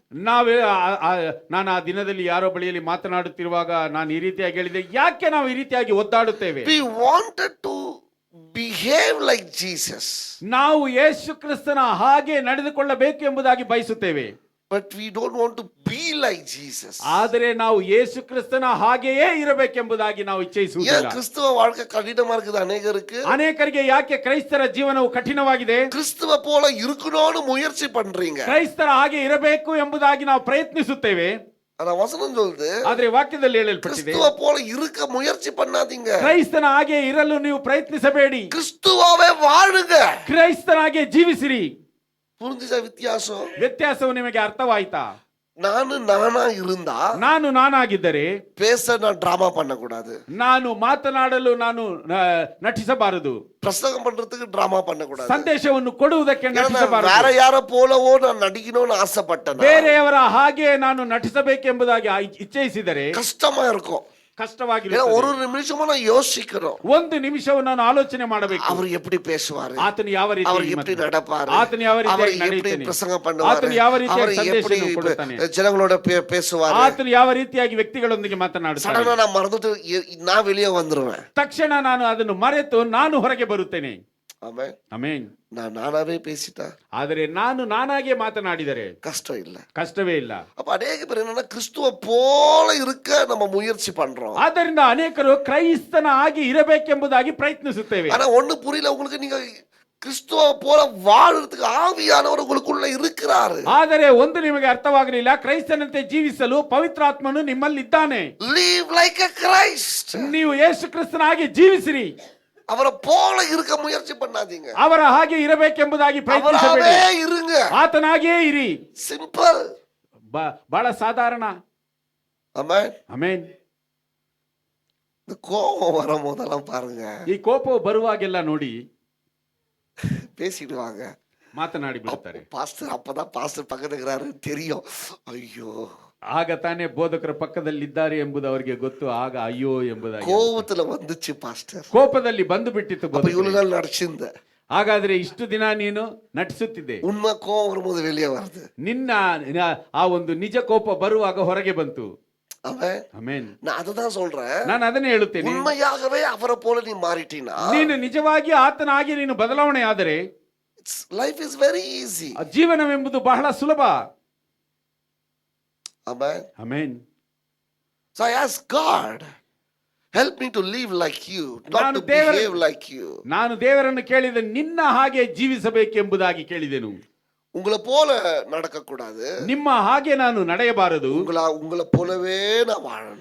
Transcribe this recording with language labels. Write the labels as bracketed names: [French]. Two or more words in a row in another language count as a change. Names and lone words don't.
[Kannada] ನಾನು ಆ ದಿನದಲ್ಲಿ ಯಾರೋ ಬಳಿಯಲ್ಲಿ ಮಾತನಾಡುತ್ತಿರುವಾಗ ನಾನು ಈ ರೀತಿಯಾಗಿ ಹೇಳಿದೆ, ಯಾಕೆ ನಾವು ಈ ರೀತಿಯಾಗಿ ಒದ್ದಾಡುತ್ತೇವೆ? [English] We wanted to behave like Jesus. [Kannada] ನಾವು ಯೇಸು ಕ್ರಿಸ್ತನ ಹಾಗೆ ನಡೆದುಕೊಳ್ಳಬೇಕು ಎಂಬುದಾಗಿ ಬಯಸುತ್ತೇವೆ. [English] But we don't want to be like Jesus. [Kannada] ಆದರೆ ನಾವು ಯೇಸು ಕ್ರಿಸ್ತನ ಹಾಗೆಯೇ ಇರಬೇಕೆಂಬುದಾಗಿ ನಾವು [Tamil] ஏன் [Kannada] ಇಚ್ಛಿಸುವುದಿಲ್ಲ. [Tamil] கிறிஸ்துவ வாழ்க்கை கடினமா இருக்குது அநேகருக்கு? [Kannada] ಅನೇಕರಿಗೆ ಯಾಕೆ ಕ್ರೈಸ್ತರ ಜೀವನವು ಕಠಿಣವಾಗಿದೆ? [Tamil] கிறிஸ்துவ போல இருக்கணும்னு முயற்சி பண்றீங்க. [Kannada] ಕ್ರೈಸ್ತರ ಹಾಗೆ ಇರಬೇಕು ಎಂಬುದಾಗಿ ನಾವು ಪ್ರಯತ್ನಿಸುತ್ತೇವೆ. [Tamil] ஆனா வசனம் சொல்லுது, [Kannada] ಆದರೆ ವಾಕ್ಯದಲ್ಲಿ ಹೇಳಲ್ಪಟ್ಟಿದೆ, [Tamil] கிறிஸ்துவ போல இருக்க முயற்சி பண்ணாதீங்க. [Kannada] ಕ್ರೈಸ್ತನ ಹಾಗೆ ಇರಲು ನೀವು ಪ್ರಯತ್ನಿಸಬೇಡಿ, [Tamil] கிறிஸ்துவாவே வாழுங்க. [Kannada] ಕ್ರೈಸ್ತನಾಗೆ ಜೀವಿಸಿರಿ. [Tamil] புரிஞ்சுச்சா வித்தியாசம்? [Kannada] ವ್ಯತ್ಯಾಸವು ನಿಮಗೆ ಅರ್ಥವಾಯ್ತಾ? [Tamil] நானா இருந்தா [Kannada] ನಾನು ನಾನಾಗಿದ್ದರೆ [Tamil] பேச நான் டிராமா பண்ணக்கூடாது. [Kannada] ನಾನು ಮಾತನಾಡಲು ನಾನು ನಟಿಸಬಾರದು. [Tamil] பிரசங்கம் பண்றதுக்கு டிராமா பண்ணக்கூடாது. [Kannada] ಸಂದೇಶವನ್ನು ಕೊಡುವುದಕ್ಕೆ [Tamil] ஏன்னா நான் [Kannada] ನಟಿಸಬಾರದು. [Tamil] வேற யார போலவோ நான் நடிக்கணும்னு ஆசைப்பட்டேன். [Kannada] ಬೇರೆಯವರ ಹಾಗೆ ನಾನು ನಟಿಸಬೇಕೆಂಬುದಾಗಿ ಇಚ್ಛಿಸಿದರೆ [Tamil] கஷ்டமா இருக்கும். ஏன்னா [Kannada] ಕಷ್ಟವಾಗಿರುತ್ತದೆ. [Tamil] ஒரு நிமிஷமா நான் யோசிக்கிறோம், [Kannada] ಒಂದು ನಿಮಿಷವನ್ನು ನಾನು ಆಲೋಚನೆ ಮಾಡಬೇಕು. [Tamil] அவர் எப்படி பேசுவாரு, [Kannada] ಆತನು ಯಾವ [Tamil] அவர் [Kannada] ರೀತಿ [Tamil] எப்படி நடப்பாரு, [Kannada] ಆತನು ಯಾವ [Tamil] அவர் [Kannada] ರೀತಿಯಾಗಿ [Tamil] எப்படி [Kannada] ನಡೆಯುತ್ತಾನೆ, [Tamil] பிரசங்கம் பண்ணுவாரு, [Kannada] ಆತನು ಯಾವ ರೀತಿಯಾಗಿ [Tamil] அவர் எப்படி [Kannada] ಸಂದೇಶವನ್ನು ಕೊಡುತ್ತಾನೆ, [Tamil] ஜனங்களோட பேசுவாரு. [Kannada] ಆತನು ಯಾವ ರೀತಿಯಾಗಿ ವ್ಯಕ್ತಿಗಳೊಂದಿಗೆ ಮಾತನಾಡುತ್ತಾನೆ. [Tamil] சடனா நான் மறந்துட்டு நான் வெளியே வந்துருவேன். [Kannada] ತಕ್ಷಣ ನಾನು ಅದನ್ನು ಮರೆತು ನಾನು ಹೊರಗೆ ಬರುತ್ತೇನೆ. [Tamil] ஆமென். [Kannada] ಆಮೆನ್. [Tamil] நானாவே பேசிட்டா [Kannada] ಆದರೆ ನಾನು ನಾನಾಗೆ ಮಾತನಾಡಿದರೆ [Tamil] கஷ்டம் இல்ல. [Kannada] ಕಷ್ಟವೇ ಇಲ್ಲ. [Tamil] அப்ப அநேக பேர் என்னன்னா கிறிஸ்துவ போல இருக்க நம்ம முயற்சி பண்றோம். [Kannada] ಆದ್ದರಿಂದ ಅನೇಕರು ಕ್ರೈಸ್ತನ ಹಾಗೆ ಇರಬೇಕೆಂಬುದಾಗಿ ಪ್ರಯತ್ನಿಸುತ್ತೇವೆ. [Tamil] ஆனா ஒண்ணு புரியல உங்களுக்கு, நீங்க கிறிஸ்துவ போல வாழறதுக்கு ஆவியானவர் உங்களுக்குள்ள இருக்கிறாரு. [Kannada] ಆದರೆ ಒಂದು ನಿಮಗೆ ಅರ್ಥವಾಗಲಿಲ್ಲ, ಕ್ರೈಸ್ತನಂತೆ ಜೀವಿಸಲು ಪವಿತ್ರಾತ್ಮನು ನಿಮ್ಮಲ್ಲಿದ್ದಾನೆ. [English] Live like a Christ. [Kannada] ನೀವು ಯೇಸು ಕ್ರಿಸ್ತನ ಹಾಗೆ ಜೀವಿಸಿರಿ. [Tamil] அவரை போல இருக்க முயற்சி பண்ணாதீங்க. [Kannada] ಅವರ ಹಾಗೆ ಇರಬೇಕೆಂಬುದಾಗಿ [Tamil] அவராவே [Kannada] ಪ್ರಯತ್ನಿಸಬೇಡಿ. [Tamil] இருங்க. [Kannada] ಆತನಾಗಿಯೇ ಇರಿ. [Tamil] சிம்பிள். [Kannada] ಬಹಳ ಸಾಧಾರಣ. [Tamil] ஆமென். [Kannada] ಆಮೆನ್. [Tamil] இந்த கோபம் வரும்போதெல்லாம் பாருங்க, [Kannada] ಈ ಕೋಪವು ಬರುವಾಗೆಲ್ಲ ನೋಡಿ [Tamil] பேசிடுவாங்க. [Kannada] ಮಾತನಾಡಿ ಬಿಡುತ್ತಾರೆ. [Tamil] பாஸ்டர் அப்பதான் பாஸ்டர் பக்கத்துல இருக்கிறாரு தெரியும். ஐயோ, [Kannada] ಆಗ ತಾನೇ ಬೋಧಕರ ಪಕ್ಕದಲ್ಲಿದ್ದಾರೆ ಎಂಬುದು ಅವರಿಗೆ ಗೊತ್ತು. ಆಗ ಅಯ್ಯೋ ಎಂಬುದಾಗಿ [Tamil] கோபத்துல வந்துச்சு பாஸ்டர். [Kannada] ಕೋಪದಲ್ಲಿ ಬಂದು ಬಿಟ್ಟಿತ್ತು [Tamil] அப்ப [Kannada] ಬೋಧಕರಿಗೆ. [Tamil] இவ்வளவு நாள் நடிச்சிருந்த [Kannada] ಹಾಗಾದ್ರೆ ಇಷ್ಟು ದಿನ ನೀನು ನಟಿಸುತ್ತಿದ್ದೆ. [Tamil] உண்மை கோபம் வரும்போது வெளியே வருது. [Kannada] ನಿನ್ನ ಆ ಒಂದು ನಿಜ ಕೋಪ ಬರುವಾಗ ಹೊರಗೆ ಬಂತು. [Tamil] அவன் [Kannada] ಆಮೆನ್. [Tamil] நான் அததான் சொல்றேன், [Kannada] ನಾನು ಅದನ್ನೇ ಹೇಳುತ್ತೇನೆ. [Tamil] உண்மையாகவே அவரை போல நீ மாறிட்டீனா [Kannada] ನೀನು ನಿಜವಾಗಿ ಆತನಾಗಿ ನೀನು ಬದಲಾವಣೆ ಆದರೆ [English] life is very easy. [Kannada] ಜೀವನವೆಂಬುದು ಬಹಳ ಸುಲಭ. [English] Amen. [Kannada] ಆಮೆನ್. [English] So I ask God, help me to live like you, not [Kannada] ನಾನು [English] to [Kannada] ದೇವರ- [English] behave like you. [Kannada] ನಾನು ದೇವರನ್ನು ಕೇಳಿದ ನಿನ್ನ ಹಾಗೆ ಜೀವಿಸಬೇಕೆಂಬುದಾಗಿ ಕೇಳಿದೆನು. [Tamil] உங்களை போல நடக்க கூடாது, [Kannada] ನಿಮ್ಮ ಹಾಗೆ ನಾನು ನಡೆಯಬಾರದು, [Tamil] உங்களை போலவே நான் வாழணும்.